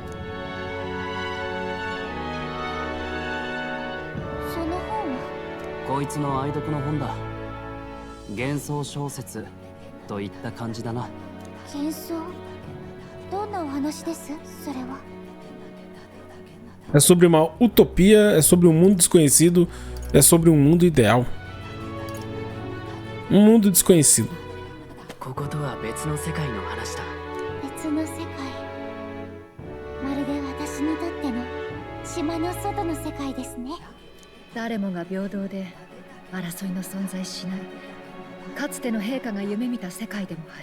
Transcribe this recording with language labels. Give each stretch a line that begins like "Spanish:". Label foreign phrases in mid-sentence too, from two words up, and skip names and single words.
Japanese: その本はこいつの愛読の本だ。幻想小説といった感じだな。幻想？どんなお話です？それは。
Portuguese: É sobre uma utopia, é sobre um mundo desconhecido, é sobre um mundo ideal. Um mundo desconhecido.
Japanese: こことは別の世界の話だ。別の世界。まるで私にとっての島の外の世界ですね。誰もが平等で争いの存在しないかつての陛下が夢見た世界でもある。